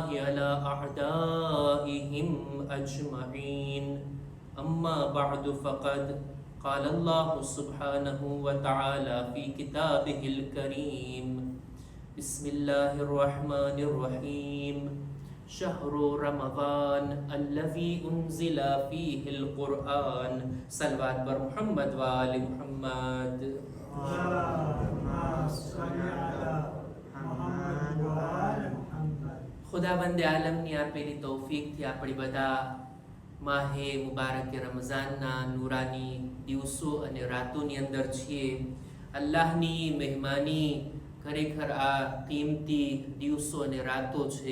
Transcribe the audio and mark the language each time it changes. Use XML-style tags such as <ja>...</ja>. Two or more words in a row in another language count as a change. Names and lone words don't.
<ar>على أعدائهم أجمعين أما بعد فقد قال الله سبحانه وتعالى في كتابه الكريم بسم الله الرحمن الرحيم شهر رمضان الذي أنزل فيه القرآن صلوات بر محمد وآل محمد</ar> <gu>ખુદાવંદે આલમની આપેલી તૌફીકથી આપણે બધા માહે મુબારક રમઝાનના નૂરાની દિવસો અને રાતોની અંદર છીએ. અલ્લાહની મહેમાની ખરેખર આ કિંમતી દિવસો અને રાતો છે.</gu>